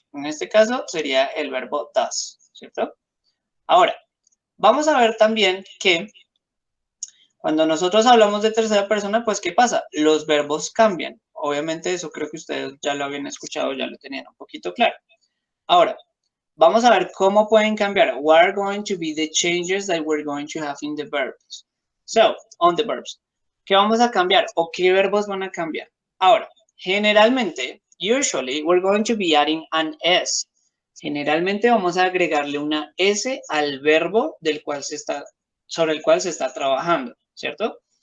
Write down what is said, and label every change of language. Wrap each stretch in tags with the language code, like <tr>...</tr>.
<es>En este caso sería el verbo does, ¿cierto? Ahora, vamos a ver también que cuando nosotros hablamos de tercera persona, pues ¿qué pasa? Los verbos cambian. Obviamente eso creo que ustedes ya lo habían escuchado, ya lo tenían un poquito claro. Ahora, vamos a ver cómo pueden cambiar.</es> <en>What are going to be the changes that we're going to have in the verbs? So, on the verbs.</en> <es>¿Qué vamos a cambiar o qué verbos van a cambiar? Ahora, generalmente,</es> <en>usually, we're going to be adding an S.</en> <es>Generalmente vamos a agregarle una S al verbo sobre el cual se está trabajando, ¿cierto?</es>